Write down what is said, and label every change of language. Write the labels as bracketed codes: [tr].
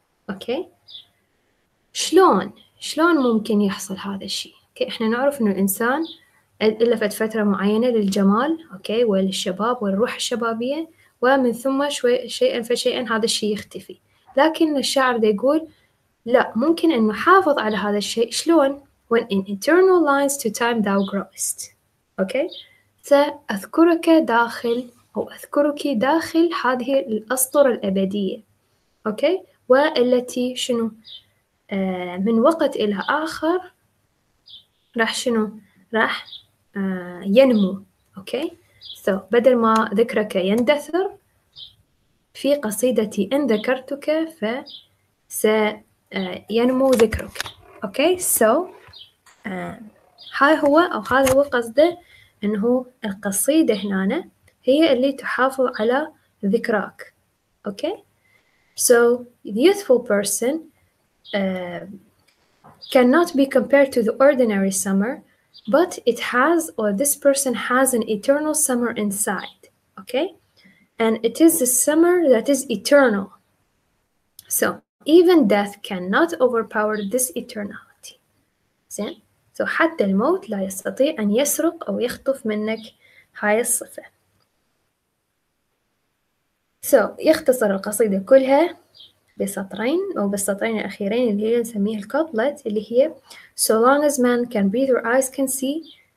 [ar] أوكي؟ شلون ممكن يحصل هذا الشيء؟ أوكي؟ إحنا نعرف إنه الإنسان إلا في فترة معينة للجمال، أوكي، وللشباب والروح الشبابية، ومن ثم شيئا فشيئا هذا الشيء يختفي. لكن الشاعر دا يقول لا، ممكن أن نحافظ على هذا الشيء. [en] شلون؟ when in eternal lines to time thou growest. [ar] أوكي؟ سأذكرك داخل أو أذكرك داخل هذه الأسطر الأبدية. أوكي؟ والتي شنو؟ من وقت إلى آخر راح شنو؟ راح ينمو. أوكي؟ so بدل ما ذكرك يندثر في قصيدتي إن ذكرتك سينمو ذكرك. أوكي؟ so هذا هو قصده، إنه القصيدة هنا هي اللي تحافظ على ذكراك. [en] Okay? so the youthful person cannot be compared to the ordinary summer, but it has, or this person has, an eternal summer inside. Okay? And it is the summer that is eternal. So even death cannot overpower this eternality. [ar] زين؟ so حتى الموت لا يستطيع أن يسرق أو يخطف منك هاي الصفة. so يختصر القصيدة كلها بسطرين أو بالسطرين الأخيرين اللي هي نسميها الكوبلت، اللي هي [en] so long as man can breathe or eyes can see.